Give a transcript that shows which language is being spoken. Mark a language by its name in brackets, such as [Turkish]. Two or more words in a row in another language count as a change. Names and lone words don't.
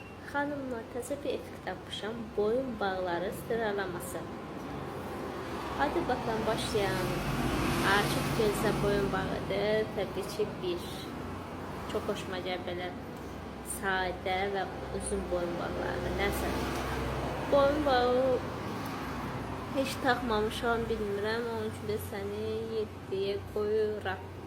[Azerbaijani] Xanımlar, təzə bir effekt tapmışam. Boyun bağları sıralaması. [Turkish] Hadi bakalım başlayalım. [Azerbaijani] Açıq gözlə boyun bağıdır. Təbii ki bir. Çok hoşuma gəlir belə sadə və uzun boyun bağlarıdır. Nəsə. Boyun bağı hiç taxmamışam, bilmirəm. Onun üçün də səni 7-yə qoyuram.